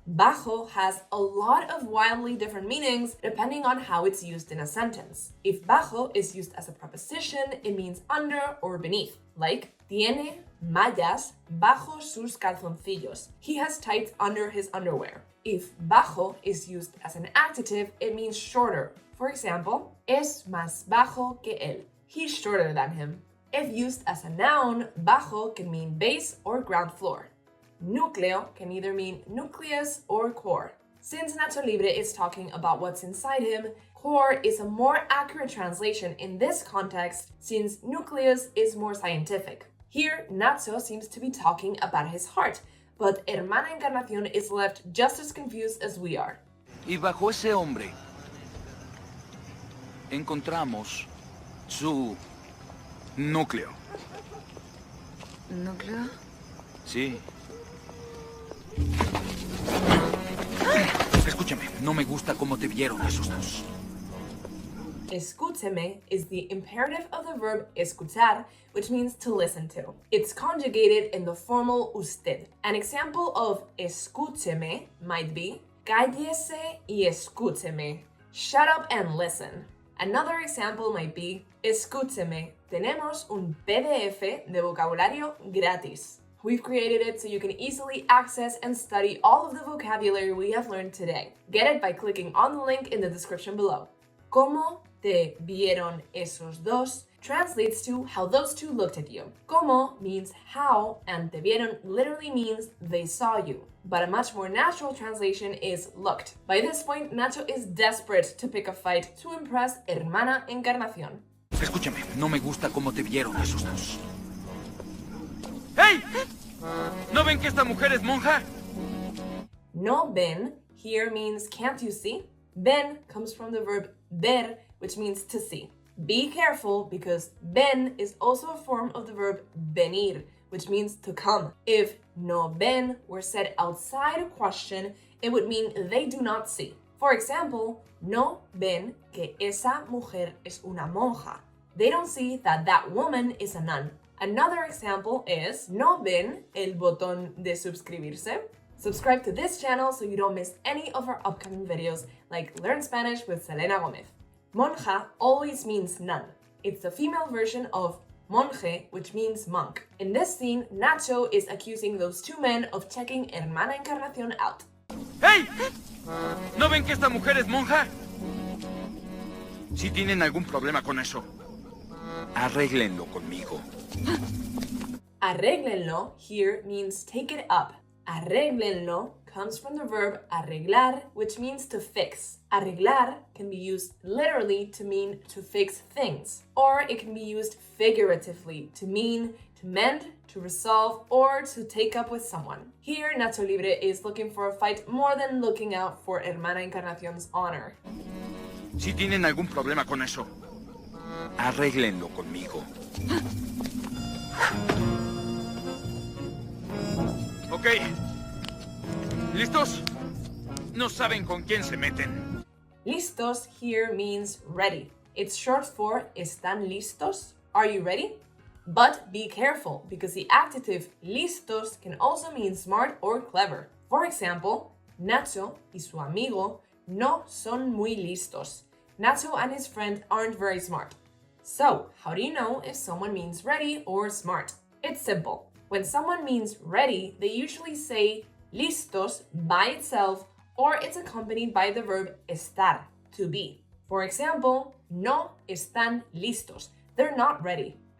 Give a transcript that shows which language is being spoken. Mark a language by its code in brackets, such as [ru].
[en] Bajo has a lot of wildly different meanings depending on how it's used in a sentence. If bajo is used as a preposition, it means under or beneath, like [es] tiene mallas bajo sus calzoncillos. [en] He has tights under his underwear. If bajo is used as an adjective, it means shorter. For example, [es] es más bajo que él. [en] He's shorter than him. If used as a noun, bajo can mean base or ground floor. Núcleo can either mean nucleus or core. Since Nacho Libre is talking about what's inside him, core is a more accurate translation in this context since nucleus is more scientific. Here, Nacho seems to be talking about his heart, but Hermana Encarnación is left just as confused as we are. [es] Y bajo ese hombre encontramos su núcleo. ¿Núcleo? Sí. Escúchame, no me gusta cómo te vieron esos dos. [en] Escúcheme is the imperative of the verb escuchar, which means to listen to. It's conjugated in the formal usted. An example of escúcheme might be [es] cállese y escúcheme. [en] Shut up and listen. Another example might be escúcheme. [es] Tenemos un PDF de vocabulario gratis. [en] We've created it so you can easily access and study all of the vocabulary we have learned today. Get it by clicking on the link in the description below. [es] ¿Cómo te vieron esos dos? [en] Translates to how those two looked at you. ¿Cómo means how, and [es] te vieron [en] literally means they saw you. But a much more natural translation is looked. By this point, Nacho is desperate to pick a fight to impress Hermana Encarnación. [es] Escúchame, no me gusta cómo te vieron esos dos. ¡Hey! ¿No ven que esta mujer es monja? [en] No ven here means can't you see? Ven comes from the verb ver, which means to see. Be careful because ven is also a form of the verb venir, which means to come. If no ven were said outside a question, it would mean they do not see. For example, [es] no ven que esa mujer es una monja. [en] They don't see that that woman is a nun. Another example is [es] no ven el botón de suscribirse. [en] Subscribe to this channel so you don't miss any of our upcoming videos like Learn Spanish with Selena Gomez. Monja always means nun. It's the female version of monje, which means monk. In this scene, Nacho is accusing those two men of checking Hermana Encarnación out. [es] ¡Hey! ¿No ven que esta mujer es monja? Si tienen algún problema con eso, arréglenlo conmigo. [en] Arréglenlo here means take it up. Arréglenlo comes from the verb arreglar, which means to fix. Arreglar can be used literally to mean to fix things, or it can be used figuratively to mean to mend, to resolve, or to take up with someone. Here, Nacho Libre is looking for a fight more than looking out for Hermana Encarnación's honor. [es] Si tienen algún problema con eso, arréglenlo conmigo. Ok. ¿Listos? No saben con quién se meten. [en] Listos here means ready. It's short for ¿están listos? Are you ready? But be careful because the adjective listos can also mean smart or clever. For example, [es] Nacho y su amigo no son muy listos. [en] Nacho and his friend aren't very smart. So, how do you know if someone means ready or smart? It's simple. When someone means ready, they usually say listos by itself, or it's accompanied by the verb estar, to be. For example, [es] no están listos. [en] They're not ready.